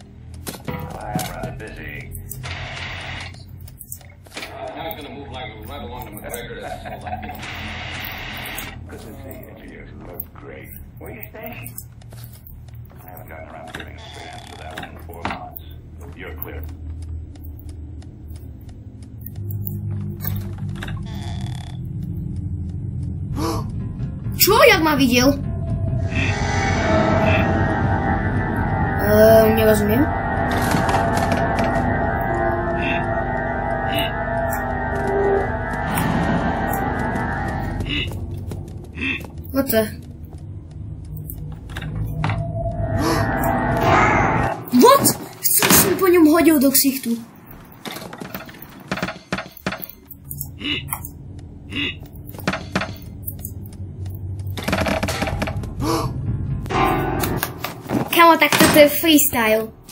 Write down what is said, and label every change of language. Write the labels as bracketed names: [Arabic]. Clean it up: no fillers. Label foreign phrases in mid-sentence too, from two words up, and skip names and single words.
[English] I'm rather busy. Now he's gonna move like right along to McGregor. Good to see you. You look great. Where are you staying? I haven't gotten around to giving a straight answer to that one in 4 months. You're clear. [Slovak] Čo? Jak ma videl? Nerozumiem. [English] What the? What? [Slovak] Chcú som po ňom hodil do ksichtu. Kamo, tak toto je freestyle.